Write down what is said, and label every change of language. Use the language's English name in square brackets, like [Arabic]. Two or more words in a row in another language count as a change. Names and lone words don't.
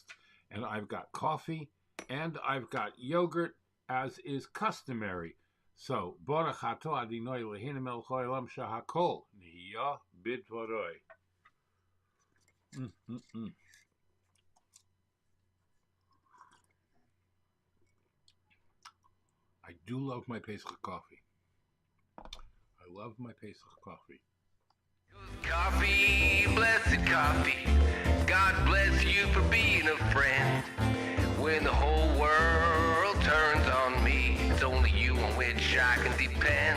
[English] And I've got coffee and I've got yogurt, as is customary. So, [Hebrew] ברוך אתה אדוני אלוהינו מלך העולם שהכל נהיה בדברו. [English] I do love my Pesach coffee. I love my Pesach coffee. Coffee, blessed coffee. God bless you for being a friend. When the whole world turns on me, it's only you on which I can depend.